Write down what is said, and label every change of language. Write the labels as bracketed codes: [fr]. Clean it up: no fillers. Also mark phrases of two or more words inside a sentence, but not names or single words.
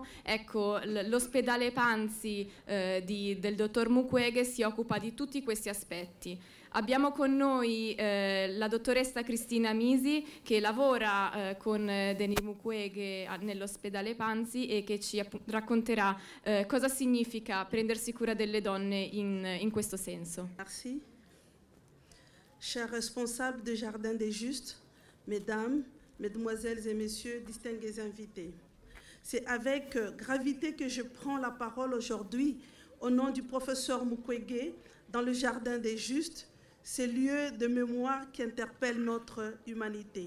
[it] Ecco, l'ospedale Panzi del dottor Mukwege si occupa di tutti questi aspetti. Abbiamo con noi la dottoressa Cristina Misi, che lavora con Denis Mukwege nell'ospedale Panzi e che ci racconterà cosa significa prendersi cura delle donne in questo senso. [fr] Merci. Chers responsables du Jardin des Justes, mesdames, mesdemoiselles et messieurs, distingués invités. C'est avec gravité que je prends la parole aujourd'hui au nom du professeur Mukwege dans le Jardin des Justes, ces lieux de mémoire qui interpellent notre humanité.